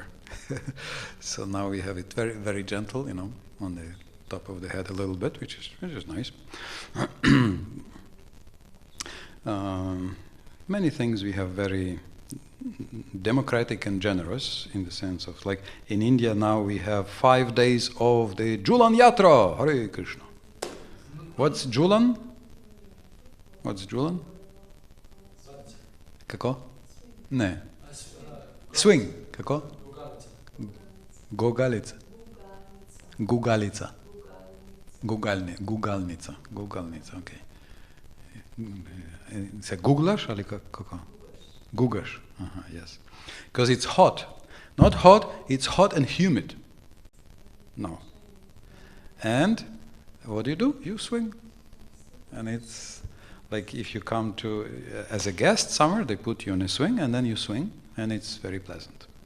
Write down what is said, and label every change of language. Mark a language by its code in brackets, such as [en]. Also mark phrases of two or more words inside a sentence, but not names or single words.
[en] So now we have it very, very gentle, on the top of the head a little bit, which is nice. Many things we have very democratic and generous, in the sense of, like in India now we have 5 days of the Julan Yatra, Hare Krishna. What's Julan? What's Julan? [sl] Kako? Ne. Swing. Kako? Gogalica. Gugalica. Gugalnica. Gugalnica, okay. Se googlaš ali kako? Gugaš. [en] Yes. Because it's hot. Not hot, it's hot and humid. No. And what do? You swing. And it's like if you come to, as a guest somewhere, they put you on a swing and then you swing, and it's very pleasant.